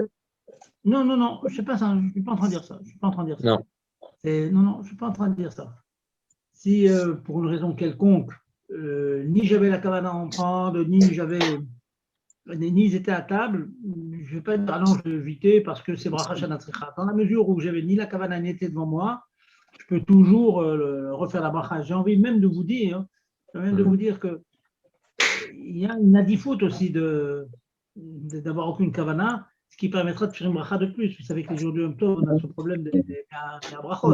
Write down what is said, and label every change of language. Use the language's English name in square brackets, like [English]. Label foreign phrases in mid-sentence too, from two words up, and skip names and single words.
[French] Non, non, non, je ne sais pas ça, je ne suis pas en train de dire ça. Je suis pas en train de dire ça. Non. Non, non, je ne suis pas en train de dire ça. Si pour une raison quelconque, ni j'avais la kavana à en prendre, ni ils étaient à table, je ne vais pas dire ah non, je vais éviter parce que c'est [Hebrew] ברכה שאינה צריכה. [French] Dans la mesure où j'avais ni la kavana ni était devant moi, je peux toujours refaire la bracha. J'ai envie même de vous dire, que il y a une adifout aussi d'avoir aucune kavana, ce qui permettra de faire une bracha de plus. Vous savez que les jours du Yom Tov, on a ce problème des brachot.